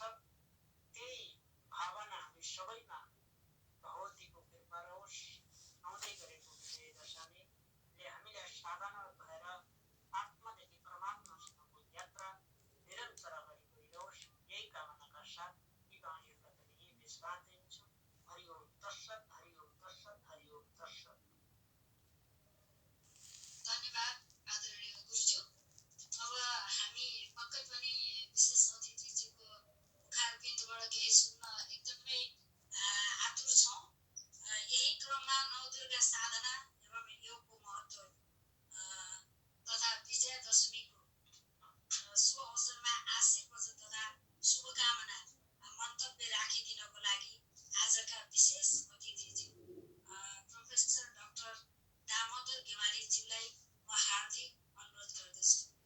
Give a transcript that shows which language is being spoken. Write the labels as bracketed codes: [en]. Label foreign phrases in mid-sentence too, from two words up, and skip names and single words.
[ne] त्यही भावना हामी सबैमा भगवतीको कृपा रहोस्। आउँदै गरेको विजय दशमीले हामीलाई साधना भएर आत्मादेखि परमात्मासम्मको यात्रा निरन्तर अगाडि बढिरहोस्। यही कामनाका साथ यी बाणीहरूका पनि यही विश्वास दिन्छु। [sa] हरि ओम तत्सत, हरि ओम तत्सत, हरि ओम तत्सत। [ne] धन्यवाद आदरणीय गुरुज्यू। अब हामी पक्कै पनि विशेष अतिथिजीको मुखारविन्दबाट केही सुन्न एकदमै आतुर छौँ। यही क्रममा नवदुर्गा साधना एवं योगको महत्त्व तथा विजयादशमीको शुभ अवसरमा आशीष वचन तथा शुभकामना मन्तव्य राखिदिनको लागि आजका विशेष अतिथिज्यू प्रोफेसर डाक्टर दामोदर गेवालीज्यूलाई म हार्दिक अनुरोध गर्दछु।